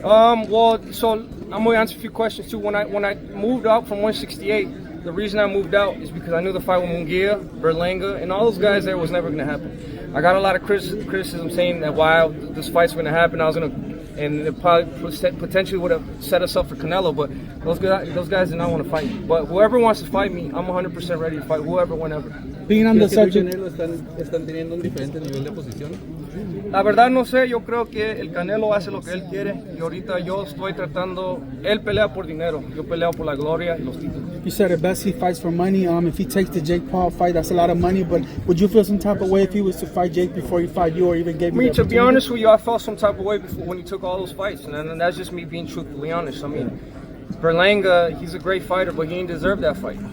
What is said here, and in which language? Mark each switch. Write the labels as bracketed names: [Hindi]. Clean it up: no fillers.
[English] Well, so I'm gonna answer a few questions too. When I moved out from 168, the reason I moved out is because I knew the fight with Munguia, Berlanga, and all those guys there was never gonna happen. I got a lot of criticism saying that while this fight's gonna happen, and it probably potentially would have set us up for Canelo, but those guys did not want to fight me. But whoever wants to fight me, I'm 100% ready to fight whoever, whenever. Being on the [Spanish] ¿Crees que tú y [English] subject, [Spanish] Canelo están teniendo un diferente nivel de posición? La verdad no sé, yo creo que el Canelo hace lo que él quiere y ahorita yo estoy tratando, él pelea por dinero, yo peleo por la gloria y los títulos. [English] you said at best he fights for money. If he takes the Jake Paul fight, that's a lot of money. But would you feel some type of way if he was to fight Jake before he fight you, or even gave you? To be honest with you, I felt some type of way before when he took all those fights, and that's just me being truthfully honest. I mean, Berlanga, he's a great fighter, but he didn't deserve that fight.